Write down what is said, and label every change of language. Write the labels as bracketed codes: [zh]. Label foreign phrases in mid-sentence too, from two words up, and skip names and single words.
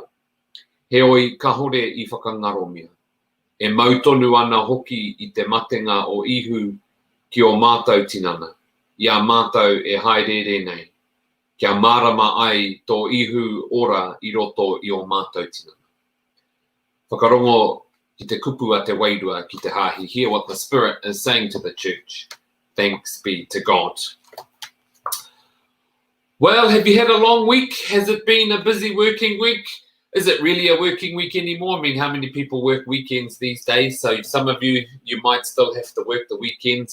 [mi] He oi kahore I whakangaromia. E mautonu ana hoki I te matenga o ihu ki o mātou tinana. Ia mātou e haerere nei. Kia marama ai tō ihu ora I roto I o mātou tinana. Whakarongo ki te kupu a te wairua ki te hahi. [en] Hear what the Spirit is saying to the church. Thanks be to God. Well, have you had a long week? Has it been a busy working week? Is it really a working week anymore? I mean, how many people work weekends these days? So some of you might still have to work the weekends.